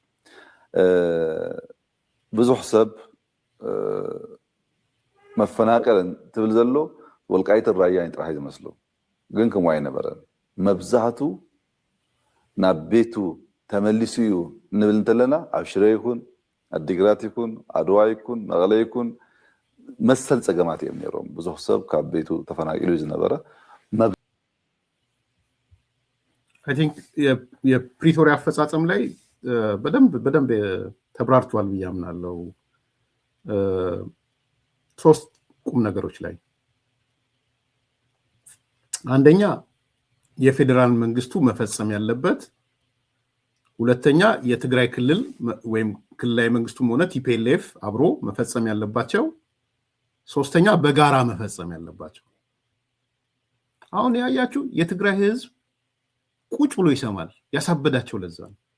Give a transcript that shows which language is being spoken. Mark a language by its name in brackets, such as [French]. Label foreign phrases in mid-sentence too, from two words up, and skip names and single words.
[Tigrinya] ብዙሕ ሰብ መፈናቀልን ትብል ዘሎ ወልቃይት ራያን ጥራይ ዝመስሉ ግን ከምኡ ኣይነበረን መብዛሕቱ ናብ ቤቱ ተመሊሱ እዩ ንብል እንተለና ኣብ ሽረ ይኩን ኣዲግራት ይኩን ኣድዋ ይኩን መቐለ ይኩን መሰል ፀገማት እዮም ነይሮም ብዙሕ ሰብ ካብ ቤቱ ተፈናቂሉ ዝነበረ [English] I think [Amharic] የፕሪቶሪያ አፈጻጸም ላይ በደንብ ተብራርቷል ብዬ አምናለሁ። ሶስት ቁም ነገሮች ላይ አንደኛ የፌደራል መንግስቱ መፈጸም ያለበት፣ ሁለተኛ የትግራይ ክልል ወይም ክልላዊ መንግስቱም ሆነ ቲፒኤልኤፍ አብሮ መፈጸም ያለባቸው፣ ሶስተኛ በጋራ መፈጸም ያለባቸው። አሁን ያያችሁ የትግራይ ህዝብ ቁጭ ብሎ ይሰማል ያሳበዳቸው ለዛ ነው።